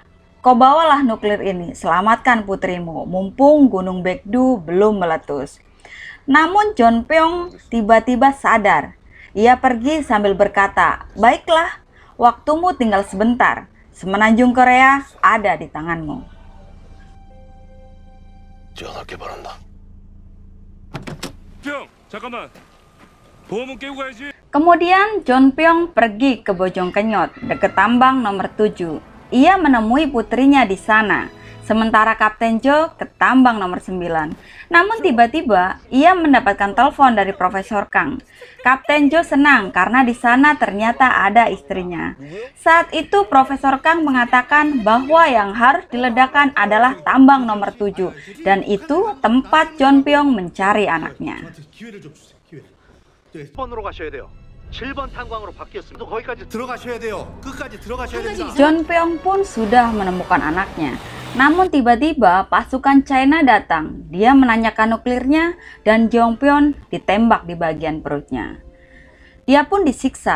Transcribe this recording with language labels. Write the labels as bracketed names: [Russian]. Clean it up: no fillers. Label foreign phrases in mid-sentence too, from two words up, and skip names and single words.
[Indonesian] Kau bawalah nuklir ini, selamatkan putrimu, mumpung gunung Baekdu belum meletus. Namun John Pyong tiba-tiba sadar. Ia pergi sambil berkata, baiklah, waktumu tinggal sebentar. Semenanjung Korea ada di tanganmu. [Korean] 지원할게 바란다. 형, 잠깐만. 보험은 깨고 가야지. [Indonesian] Kemudian John Pyong pergi ke Bojong Kenyot, dekat tambang nomor 7. Ia menemui putrinya di sana. Sementara Kapten Jo ke tambang nomor 9. Namun tiba-tiba ia mendapatkan telepon dari Profesor Kang. Kapten Jo senang karena di sana ternyata ada istrinya. Saat itu Profesor Kang mengatakan bahwa yang harus diledakkan adalah tambang nomor 7 dan itu tempat John Pyong mencari anaknya. [Korean] 기회를 좀 주세요. 기회. 7번으로 가셔야 돼요. 7번 탄광으로 바뀌었습니다. 거기까지 들어가셔야 돼요. 끝까지 들어가셔야 됩니다. [Indonesian] John Pyong pun sudah menemukan anaknya. Namun tiba-tiba pasukan China datang. Dia menanyakan nuklirnya dan Jong Pyong ditembak di bagian perutnya. Dia pun disiksa.